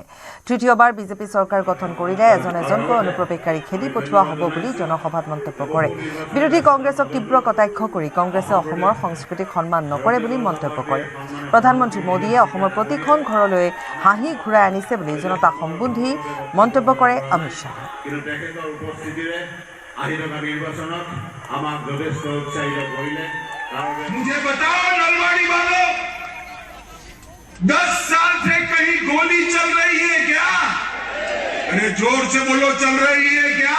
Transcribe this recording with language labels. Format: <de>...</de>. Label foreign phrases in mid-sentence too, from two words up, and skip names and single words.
<as>তৃতীয়বাৰ বিজেপি চৰকাৰ গঠন কৰিলে এজন এজনকৈ অনুপ্ৰৱেশকাৰী খেদি পঠোৱা হ'ব বুলি জনসভাত মন্তব্য কৰে। বিৰোধী কংগ্ৰেছক তীব্ৰ কটাক্ষ কৰি কংগ্ৰেছে অসমৰ সংস্কৃতিক সন্মান নকৰে বুলি মন্তব্য কৰে। প্ৰধানমন্ত্ৰী মোদীয়ে অসমৰ প্ৰতিখন ঘৰলৈ হাঁহি ঘূৰাই আনিছে বুলি জনতাক সম্বোধি মন্তব্য কৰে অমিত শ্বাহে।</as> <hi>मुझे बताओ नलवाड़ी वालों, 10 साल से कहीं गोली चल रही है क्या? अरे जोर से बोलो, चल रही है क्या?</hi>